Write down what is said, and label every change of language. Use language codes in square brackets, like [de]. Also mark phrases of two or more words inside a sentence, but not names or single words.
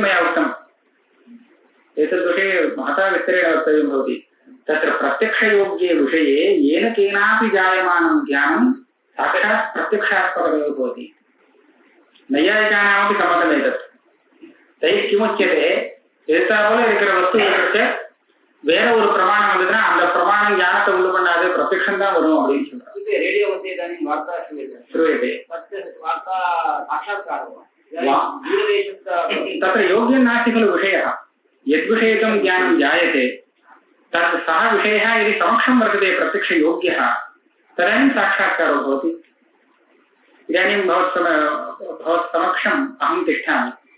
[sa] मया उक्तम् एतद्विषये महता विस्तरेण वक्तव्यं भवति तत्र प्रत्यक्षयोग्ये विषये येन केनापि जायमानं ज्ञानं साक्षात् प्रत्यक्षात्मकमेव भवति नैयायिकानामपि सम्मतमेतत् तैः किमुच्यते एतावत् [ta] இருக்கிற வஸ்து இருக்கிறது வேற ஒரு பிரமாணம் வந்ததுன்னா அந்த பிரமாணம் ஞானத்தை உண்டு பண்ணாது பிரத்யக்ஷம் தான் வரும் அப்படின்னு சொல்றாங்க இது ரேடியோ [sa] मध्ये इदानीं वार्ता श्रूयते वार्ता साक्षात्कारः तत्र योग्यं नास्ति खलु विषयः यद्विषयकं ज्ञानं जायते तत् सः विषयः यदि समक्षं वर्तते प्रत्यक्षयोग्यः तदानीं साक्षात्कारो भवति इदानीं भवत्समक्षम् अहं तिष्ठामि